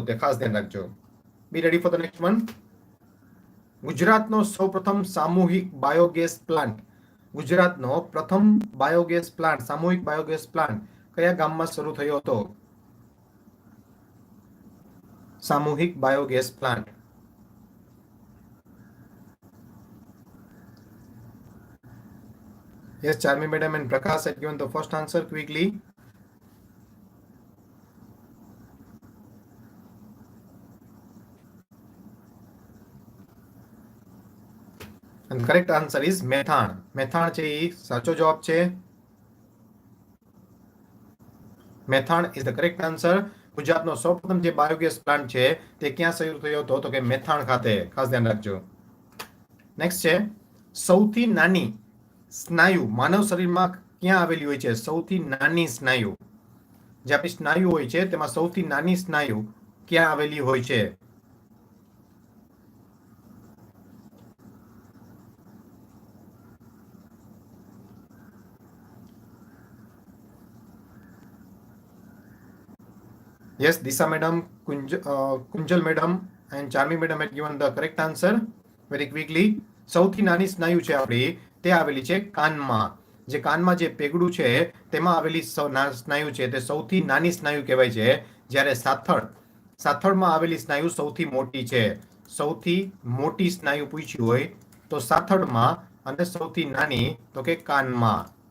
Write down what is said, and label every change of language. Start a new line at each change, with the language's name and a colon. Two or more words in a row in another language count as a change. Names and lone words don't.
Gujarati: તે ખાસ ધ્યાન રાખજો.
English: be ready for the next one.
Gujarati: ગુજરાતનો સૌપ્રથમ સામૂહિક
English: biogas plant.
Gujarati: ગુજરાતનો પ્રથમ
English: biogas plant,
Gujarati: સામૂહિક
English: biogas plant
Gujarati: કયા ગામમાં શરૂ થયો હતો? સામૂહિક
English: biogas plant. Yes, Charmi madam and Prakash had given the first answer quickly. And correct answer is મેથાણ.
Gujarati: મેથાણ છે એ સાચો જવાબ છે. મેથાણ
English: is the correct answer.
Gujarati: ગુજરાતનો સૌપ્રથમ જે
English: biogas plant
Gujarati: છે તે ક્યાં શરૂ થયો હતો? તો કે મેથાણ ખાતે. ખાસ ધ્યાન રાખજો. નેક્સ્ટ છે સૌથી નાની સ્નાયુ માનવ શરીરમાં ક્યાં આવેલી હોય છે? સૌથી નાની સ્નાયુ, જે આપણી સ્નાયુ હોય છે તેમાં સૌથી નાની સ્નાયુ ક્યાં આવેલી હોય છે?
English: Yes, Disha madam, Kunjal madam and Charmi madam had given the correct answer very quickly.
Gujarati: સૌથી નાની સ્નાયુ છે આપણી તે આવેલી છે કાનમાં. જે કાનમાં જે પેગડું છે તેમાં આવેલી સ્નાયુ છે તે સૌથી નાની સ્નાયુ કહેવાય છે. જ્યારે સાથળમાં આવેલી સ્નાયુ સૌથી મોટી છે. સૌથી મોટી સ્નાયુ પૂછ્યું હોય તો સાથળમાં, અને સૌથી નાની તો કે કાનમાં.